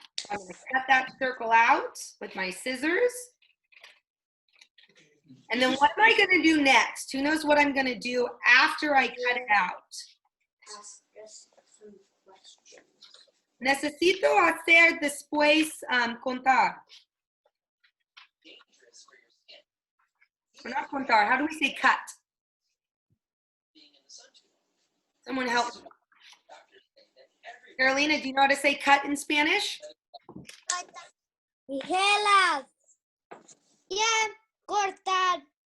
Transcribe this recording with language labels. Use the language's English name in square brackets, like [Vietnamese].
[English] I'm gonna cut that circle out with my scissors. And then what am I gonna do next? Who knows what I'm gonna do after I cut it out? Ask us some questions. [Spanish] Necesito hacer después contar. [English] Or not contar, how do we say cut? Someone help me. Carolina, do you know how to say cut in Spanish? [Spanish] Tijeras. [English] Yeah, [Spanish] cortar.